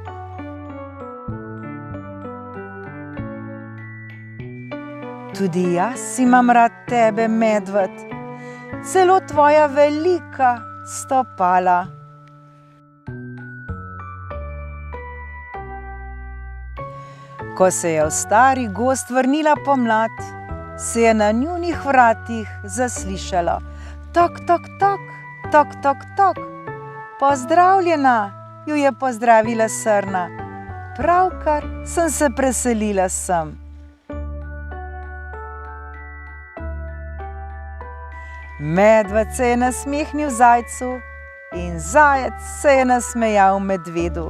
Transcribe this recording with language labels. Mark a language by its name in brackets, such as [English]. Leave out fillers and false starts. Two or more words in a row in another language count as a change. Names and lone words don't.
[Slovenian] Tudi jaz imam rad tebe, medved, celo tvoja velika stopala. Ko se je v stari gozd vrnila pomlad, se je na njunih vratih zaslišalo tok, tok, tok, tok, tok, tok. Pozdravljena, ju je pozdravila srna. Pravkar sem se preselila sem. Medved se je nasmehnil zajcu in zajec se je nasmejal medvedu.